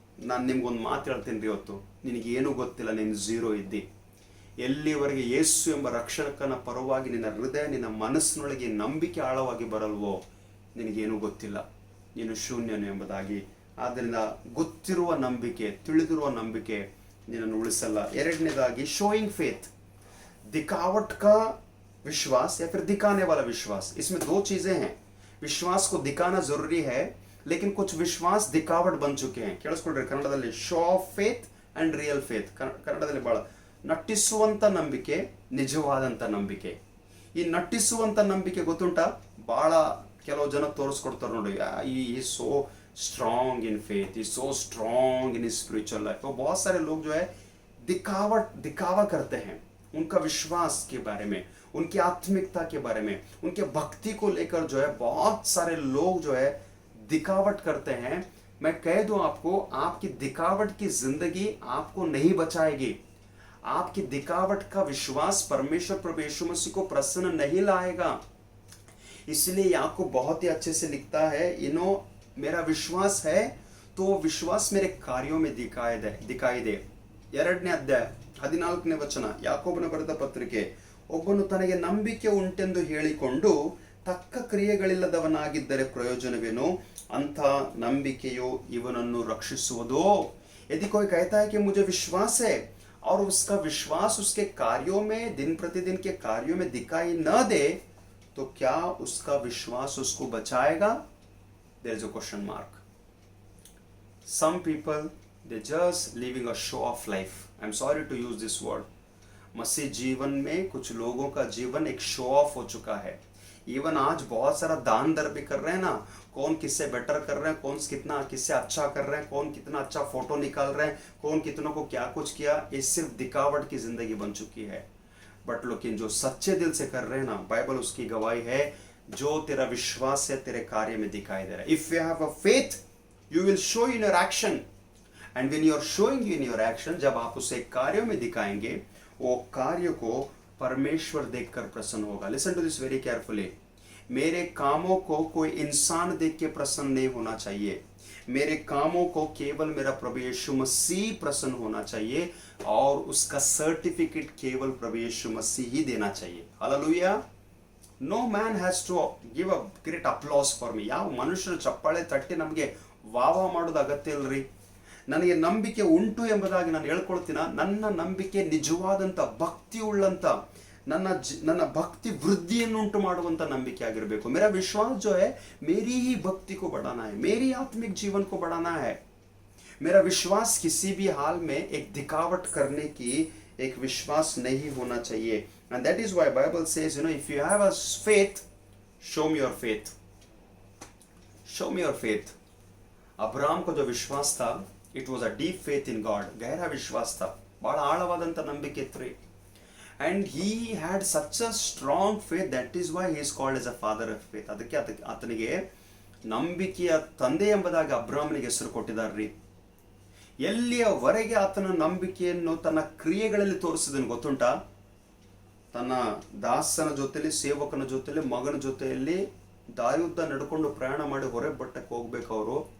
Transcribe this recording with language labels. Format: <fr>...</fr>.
<kn>ನಾನು ನಿಮ್ಗೊಂದು ಮಾತು ಹೇಳ್ತೀನಿ ರೀ, ಇವತ್ತು ನಿನಗೇನು ಗೊತ್ತಿಲ್ಲ, ನೀನು ಝೀರೋ ಇದ್ದಿ. ಎಲ್ಲಿವರೆಗೆ ಯೇಸು ಎಂಬ ರಕ್ಷಕನ ಪರವಾಗಿ ನಿನ್ನ ಹೃದಯ, ನಿನ್ನ ಮನಸ್ಸಿನೊಳಗೆ ನಂಬಿಕೆ ಆಳವಾಗಿ ಬರಲ್ವೋ, ನಿನಗೇನು ಗೊತ್ತಿಲ್ಲ, ನೀನು ಶೂನ್ಯನು ಎಂಬುದಾಗಿ. ಆದ್ದರಿಂದ ಗೊತ್ತಿರುವ ನಂಬಿಕೆ, ತಿಳಿದಿರುವ ನಂಬಿಕೆ ನಿನ್ನನ್ನು ಉಳಿಸಲ್ಲ. ಎರಡನೇದಾಗಿ</kn> <en>showing faith,</en> <hi>दिखावट का विश्वास या फिर दिखाने वाला विश्वास. इसमें दो चीजें हैं. विश्वास को दिखाना जरूरी है, लेकिन कुछ विश्वास दिखावट बन चुके हैं.</hi> <kn>ಕೇಳಿಸ್ಕೊಳ್ರಿ, ಕನ್ನಡದಲ್ಲಿ</kn> <en>Show of faith and real faith.</en> <kn>ಕನ್ನಡದಲ್ಲಿ ಬಹಳ ನಟಿಸುವಂತ ನಂಬಿಕೆ, ನಿಜವಾದಂತ ನಂಬಿಕೆ. ಈ ನಟಿಸುವಂತ ನಂಬಿಕೆ ಗೊತ್ತುಂಟಾ, ಬಹಳ ಕೆಲವು ಜನ ತೋರಿಸ್ಕೊಡ್ತಾರೆ ನೋಡಿ, ಈ</kn> <en>So strong in faith, is so strong in spiritual life.</en> <hi>तो बहुत सारे लोग जो है दिखावा करते हैं उनका विश्वास के बारे में, उनकी आत्मिकता के बारे में, उनके भक्ति को लेकर जो है बहुत सारे लोग जो है दिखावट करते हैं. मैं कह दूं आपको, आपकी दिखावट की जिंदगी आपको नहीं बचाएगी. आपकी दिखावट का विश्वास परमेश्वर प्रभु यीशु मसीह को प्रसन्न नहीं लाएगा. इसलिए याकूब बहुत ही अच्छे से लिखता है, मेरा विश्वास है तो विश्वास मेरे कार्यों में दिखाई दे.</hi> <kn>2ನೇ ಅಧ್ಯಾಯ 14ನೇ ವಚನ, ಯಾಕೋಬನ ಬರೆದ ಪತ್ರಿಕೆ. ಒಬ್ಬನು ತನಗೆ ನಂಬಿಕೆ ಉಂಟೆಂದು ಹೇಳಿಕೊಂಡು ತಕ್ಕ ಕ್ರಿಯೆಗಳಿಲ್ಲದವನಾಗಿದ್ದರೆ ಪ್ರಯೋಜನವೇನು? ಅಂಥ ನಂಬಿಕೆಯು ಇವನನ್ನು ರಕ್ಷಿಸುವುದೋ?</kn> <hi>यदि कोई कहता है कि मुझे विश्वास है और उसका विश्वास उसके कार्यों में, दिन प्रतिदिन के कार्यों में दिखाई न दे, तो क्या उसका विश्वास उसको बचाएगा?</hi> <en>There is a question mark. Some people, they're just living a show off life. I'm sorry to use this word.</en> <hi>मसीह जीवन में कुछ लोगों का जीवन एक शो ऑफ हो चुका है. इवन आज बहुत सारा दान दर भी कर रहे हैं ना, कौन किससे बेटर कर रहे हैं, कौन कितना किससे अच्छा कर रहे हैं, कौन कितना अच्छा फोटो निकाल रहे हैं, कौन कितनों को क्या कुछ किया, ये सिर्फ दिखावट की जिंदगी बन चुकी है। बट लेकिन जो सच्चे दिल से कर रहे हैं ना, बाइबल उसकी गवाही है, जो तेरा विश्वास है तेरे कार्य में दिखाई दे रहा है।</hi> <en>if you have a faith you will show in your action, and when you are showing in your action,</en> <hi>जब आप उसे कार्यों में दिखाएंगे, वो कार्य को परमेश्वर देखकर प्रसन्न होगा।</hi> <en>Listen to this very carefully.</en> <hi>मेरे कामों को कोई इंसान देख के प्रसन्न नहीं होना चाहिए, मेरे कामों को केवल मेरा प्रभु यीशु मसीह प्रसन्न होना चाहिए, और उसका सर्टिफिकेट केवल प्रभु यीशु मसीह ही देना चाहिए। Hallelujah.</hi> <en>No man has to give a great applause for me.</en> <kn>ಯಾವ ಮನುಷ್ಯರು ಚಪ್ಪಾಳೆ ತಟ್ಟಿ ನಮಗೆ ವಾವ ಮಾಡೋದು ಅಗತ್ಯ ಇಲ್ರಿ. ನನಗೆ ನಂಬಿಕೆ ಉಂಟು ಎಂಬುದಾಗಿ ನಾನು ಹೇಳ್ಕೊಳ್ತೀನ, ನನ್ನ ನಂಬಿಕೆ ನಿಜವಾದಂಥ ಭಕ್ತಿ ಉಳ್ಳಂತ, ನನ್ನ ಭಕ್ತಿ ವೃದ್ಧಿಯನ್ನು ಉಂಟು ಮಾಡುವಂತ ನಂಬಿಕೆ ಆಗಿರಬೇಕು.</kn> <hi>मेरा विश्वास जो है मेरी ही भक्ति को बढ़ाना है, मेरी आत्मिक जीवन को बढ़ाना है. मेरा विश्वास किसी भी हाल में एक दिखावट करने की एक विश्वास नहीं होना चाहिए.</hi> <en>And that is why Bible says, you know, if you have a faith, show me your faith. Show me your faith.</en> <hi>Abraham को जो विश्वास था,</hi> <en>it was a deep faith in God.</en> <hi>गहरा विश्वास था, बड़ा</hi> <kn>ಆಳವಾದಂತ ನಂಬಿಕೆ ಇತ್ತು.</kn> <en>And he had such a strong faith, that is why he is called as a father of faith.</en> <kn>ಅದಕ್ಕೆ ಆತನಿಗೆ ನಂಬಿಕೆಯ ತಂದೆ ಎಂಬುದಾಗಿ ಅಬ್ರಾಹ್ಮನಿಗೆ ಹೆಸರು ಕೊಟ್ಟಿದ್ದಾರ್ರಿ. ಎಲ್ಲಿಯವರೆಗೆ ಆತನ ನಂಬಿಕೆಯನ್ನು ತನ್ನ ಕ್ರಿಯೆಗಳಲ್ಲಿ ತೋರಿಸಿದನು ಗೊತ್ತುಂಟಾ? ತನ್ನ ದಾಸನ ಜೊತೆಲಿ, ಸೇವಕನ ಜೊತೆಲಿ, ಮಗನ ಜೊತೆಯಲ್ಲಿ ದಾಯುದ್ಧ ನಡ್ಕೊಂಡು ಪ್ರಯಾಣ ಮಾಡಿ ಹೊರೆ ಬೆಟ್ಟಕ್ಕೆ ಹೋಗ್ಬೇಕು ಅವರು.</kn>